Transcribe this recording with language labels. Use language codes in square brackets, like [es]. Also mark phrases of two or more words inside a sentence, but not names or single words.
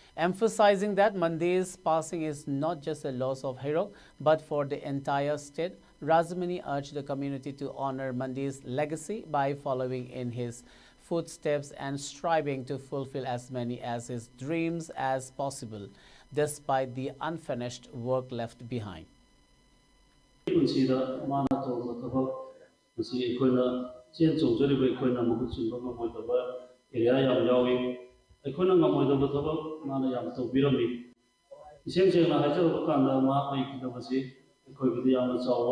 [en] emphasizing that Mandir's passing is not just a loss of Hairok, but for the entire state, Rajamani urged the community to honor Mandi's legacy by following in his footsteps and striving to fulfill as many as his dreams as possible, despite the unfinished work left behind. [mni] ꯄꯨꯟꯁꯤꯗ ꯃꯥꯅ ꯇꯧꯕ ꯊꯕꯛ ꯃꯁꯤ ꯑꯩꯈꯣꯏꯅ ꯆꯦꯟ ꯆꯣꯡꯖꯔꯤꯕ ꯑꯩꯈꯣꯏꯅ ꯃꯍꯨꯠ ꯁꯤꯟꯕ ꯉꯝꯃꯣꯏꯗꯕ ꯑꯦꯔꯤꯌꯥ ꯌꯥꯝ ꯌꯥꯎꯏ ꯑꯩꯈꯣꯏꯅ ꯉꯝꯃꯣꯏꯗꯕ ꯊꯕꯛ ꯃꯥꯅ ꯌꯥꯝ ꯇꯧꯕꯤꯔꯝꯃꯤ ꯏꯁꯦꯡ ꯁꯦꯡꯅ ꯍꯥꯏꯖꯔꯕ ꯀꯥꯟꯗ ꯃꯍꯥꯛ ꯂꯩꯈꯤꯗꯕꯁꯤ ꯑꯩꯈꯣꯏꯒꯤꯗꯤ ꯌꯥꯝꯅ ꯆꯥꯎꯕ